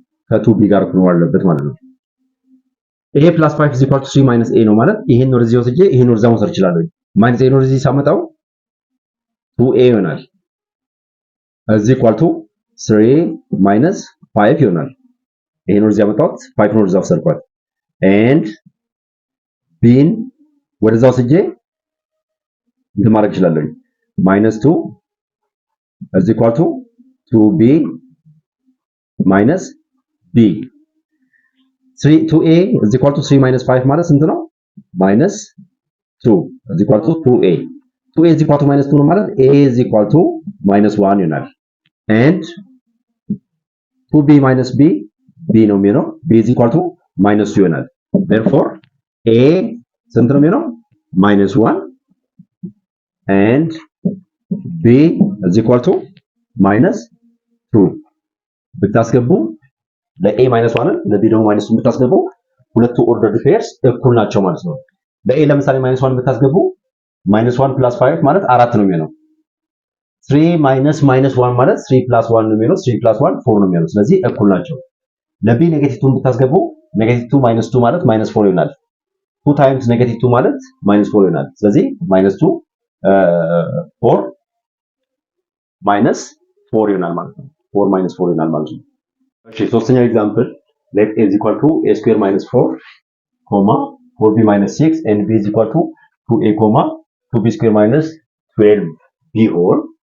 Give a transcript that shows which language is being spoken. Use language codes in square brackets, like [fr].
[am] ከ2b ጋር እኩል መሆን አለበት ማለት ነው። [en] a plus 5 is equal to 3 minus a [am] ነው ማለት ይሄን ወደዚህ ወስጄ ይሄን ወደዛ መውሰድ እችላለሁ። minus a ነው ወደዚህ ሳመጣው 2a ይሆናል [en] is equal to 3 minus 5 [am] ይሆናል። ይሄን ወደዚህ አመጣሁት 5 ነው ወደዛ ወሰድኳት and b ወደዛ ወስጄ እንትን ማድረግ እችላለሁ [en] -2 is equal to 2b minus b 2a is equal to 3 minus 5 [am] ማለት ስንት ነው? [en] -2 is equal to 2a 2a is equal to -2 [am] ነው ማለት [en] a is equal to -1 ይሆናል and 2b minus b [am] ነው የሚሆነው [en] b is equal to -2 ይሆናል therefore a [am] ስንት ነው የሚሆነው? [en] -1 and b is equal to -2 [am] ብታስገቡ ለa -1 ለb ደግሞ -2 ብታስገቡ ሁለቱ ordered pairs እኩል ናቸው ማለት ነው። ለa ለምሳሌ -1 ብታስገቡ -1 plus 5 ማለት 4 ነው የሚሆነው 3 minus -1 ማለት 3 plus 1 ነው የሚሆነው 3 plus 1 4 ነው የሚሆነው ስለዚህ እኩል ናቸው። ለb ኔጌቲቭ ብታስገቡ -2 -2 ማለት -4 ይሆናል [en] 2 times -2 [am] ማለት -4 ይሆናል ስለዚህ -2 [en] 4 minus 4 [am] ይሆናል ማለት ነው። [en] 4 minus 4 ይሆናል ማለት ነው። [am] እሺ ሶስተኛው ኤግዛምፕል [en] let a is equal to a square minus 4 comma 4b minus 6 and b is equal to 2a comma 2b square minus 12b whole